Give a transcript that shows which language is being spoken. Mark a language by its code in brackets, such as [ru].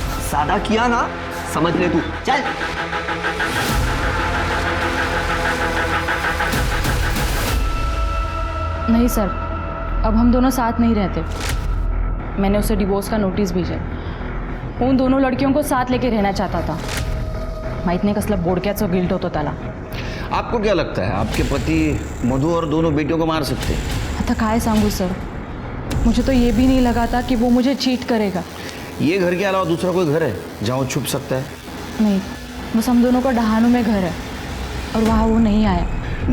[hi] सादा किया ना, समझ ले तू। चल। नहीं सर, अब हम दोनों साथ नहीं रहते। मैंने उसे डिवोर्स का नोटिस भेजा। उन दोनों लड़कियों को साथ लेके रहना चाहता था। [mr] माहित नाही कसला बोडक्याचं गिल्ट होतं त्याला। [hi] आपको क्या लगता है आपके पति मधु और दोनों बेटियों को मार सकते हैं? [mr] आता काय सांगू सर, [hi] मुझे तो ये भी नहीं लगा था कि वो मुझे चीट करेगा। ये घर के अलावा दूसरा कोई घर है जहाँ वो छुप सकता है? नहीं, बस हम दोनों का डहानू में घर है और वहाँ वो नहीं आया।